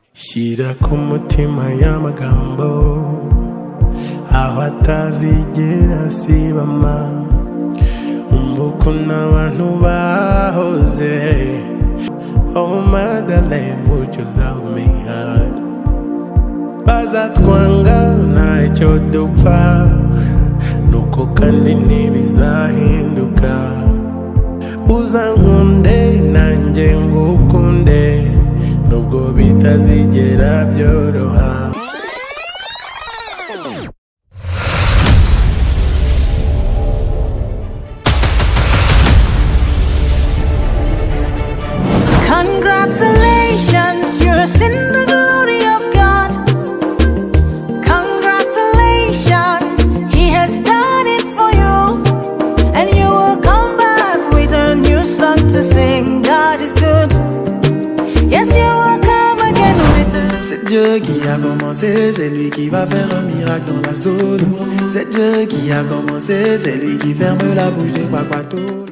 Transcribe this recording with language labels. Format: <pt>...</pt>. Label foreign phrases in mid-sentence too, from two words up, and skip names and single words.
<rw>Shira ku mutima y'amagambo aho atazigera sibama. Umva ukuntu abantu bahoze.</rw> <en>Oh Madeleine, would you love me hard?</en> <rw>Bazatwanga ntacyo dupfa, nuko kandi ntibizahinduka. Uzankunde nanjye ngukunde, nubwo bitazigera byoroha.</rw> <en>Congratulations, you're in the glory of God. Congratulations, He has done it for you, and you will come back with a new song to sing. God is good. Yes, you will come again with a...</en> <fr>C'est Dieu qui a commencé, c'est lui qui va faire un miracle dans la zone. C'est Dieu qui a commencé, c'est lui qui ferme la bouche des papatos.</fr>